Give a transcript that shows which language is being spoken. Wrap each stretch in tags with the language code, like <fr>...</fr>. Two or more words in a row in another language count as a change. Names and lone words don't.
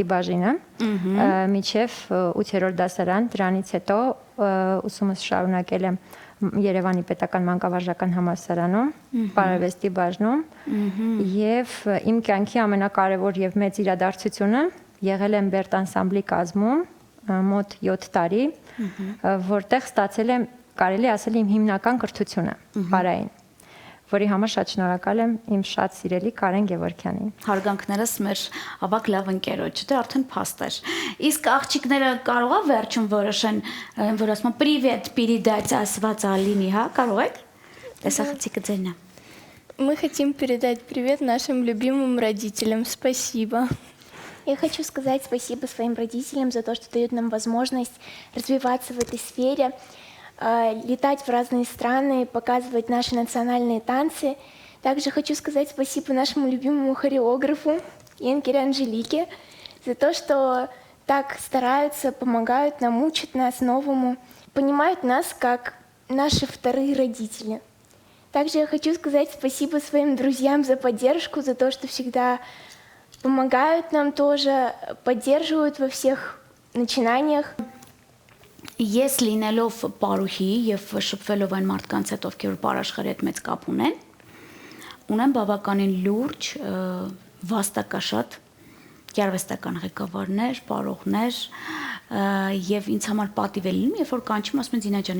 <hy>բաժինը, մինչև 8-րդ դասարան, դրանից հետո ուսումս շարունակել եմ Երևանի պետական մանկավարժական համալսարանում, պարարվեստի բաժնում, եւ իմ կյանքի ամենակարևոր եւ մեծ իրադարձությունը եղել եմ Բերտ անսամբլի կազմում մոտ 7 տարի, որտեղ ստացել եմ, կարելի ասել, իմ հիմնական կրթությունը պարային, որի համար շատ շնորհակալ եմ իմ շատ սիրելի Կարեն Գևորգյանին։ Հարգանքներս մեր ավակ լավ ընկերոջ, դա արդեն փաստ էր։ Իսկ աղջիկները կարող է վերջում որոշեն, որ ասում են</hy> <ru>«Привет, передать»</ru> <hy>ասված Ալինի, հա, կարող եք։ Տեսախցիկը ձերն է։</hy> <ru>Мы хотим передать привет нашим любимым родителям. Спасибо. Я хочу сказать спасибо своим родителям за то, что дают нам возможность развиваться в этой сфере, летать в разные страны, показывать наши национальные танцы. Также хочу сказать спасибо нашему любимому хореографу Енгере Анжелике за то, что так стараются, помогают нам, учат нас новому, понимают нас как наши вторые родители. Также я хочу сказать спасибо своим друзьям за поддержку, за то, что всегда помогают нам тоже, поддерживают во всех начинаниях.</ru> <hy>Ես լինելով պարուհի եւ շփվելով այն մարդկանց հետ, ովքեր պարաշխարի հետ մեծ կապ ունեն, ունեմ բավականին լուրջ, վաստակաշատ գեղարվեստական ղեկավարներ, պարողներ եւ ինձ համար պատիվ է լինում, երբ որ կանչում ասում են Զինա ջան,</hy>